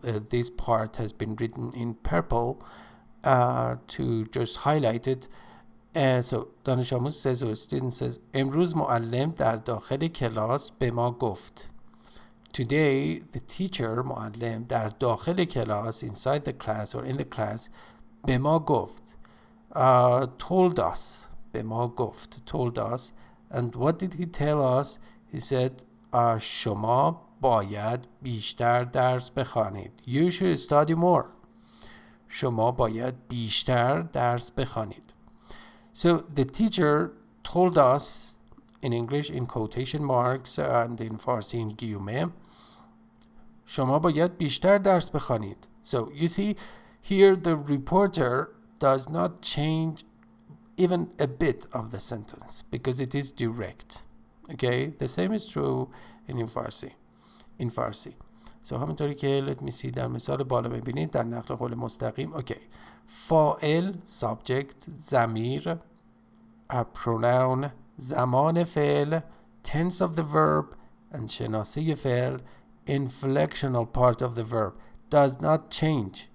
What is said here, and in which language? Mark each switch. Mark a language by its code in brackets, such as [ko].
[en] This part has been written in purple to just highlight it. [fa] So دانش آموز [en] says, or student says, [fa] امروز معلم در داخل کلاس به ما گفت. [en] Today the teacher, معلم, [fa] در داخل کلاس, [en] inside the class or in the class, [fa] به ما گفت, [en] told us. [fa] به ما گفت, [en] told us. And what did he tell us? He said, [fa] شما باید بیشتر درس بخوانید. [en] You should study more. [fa] شما باید بیشتر درس بخوانید. [en] So the teacher told us, in English in quotation marks and in Farsi in guillemets, [fa] شما باید بیشتر درس بخوانید. [en] So you see here the reporter does not change even a bit of the sentence because it is direct. Okay, the same is true in Farsi. [fa] So همونطوری که [en] let me see [fa] در مثال بالا ببینید در نقل قول مستقیم. [en] Okay, فاعل, subject, ضمیر, pronoun, زمان فعل, tense of the verb, and شناسه فعل, inflectional part of the verb does not change.